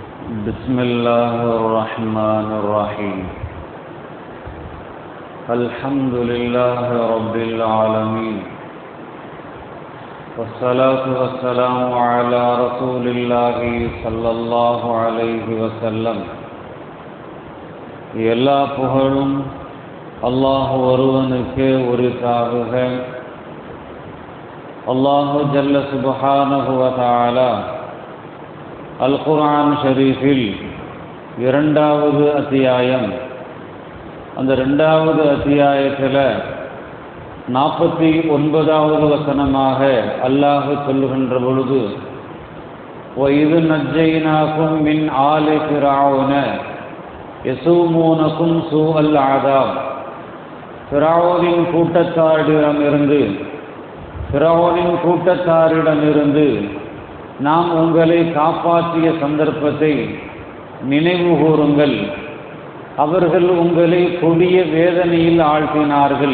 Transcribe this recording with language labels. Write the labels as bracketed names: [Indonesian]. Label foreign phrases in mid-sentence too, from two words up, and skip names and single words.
[Arabic] بسم الله الرحمن الرحيم. الحمد لله رب العالمين، والصلاة والسلام على رسول الله صلى الله عليه وسلم. [Tamil] எல்லா புகழும் அல்லாஹ் ஒருவனுக்கு உரித்தாகுக. [Arabic] الله جل سبحانه وتعالى [Tamil] அல் குர்ஆன் ஷரீஃபில் 2வது அத்தியாயம், அந்த 2வது அத்தியாயத்தில் 49வது வசனமாக அல்லாஹ் சொல்லுகின்ற பொழுது, [Arabic] وَإِذْ نَجَّيْنَاكُمْ مِنْ آلِ فِرْعَوْنَ يَسُومُونَكُمْ سُوءَ الْعَذَابِ. [Tamil] ஃபிரௌனின் கூட்டத்தாரிடமிருந்து நாம் உங்களை காப்பாற்றிய சந்தர்ப்பத்தை நினைவு கூறுங்கள். அவர்கள் உங்களை கொடிய வேதனையில் ஆழ்த்தினார்கள்.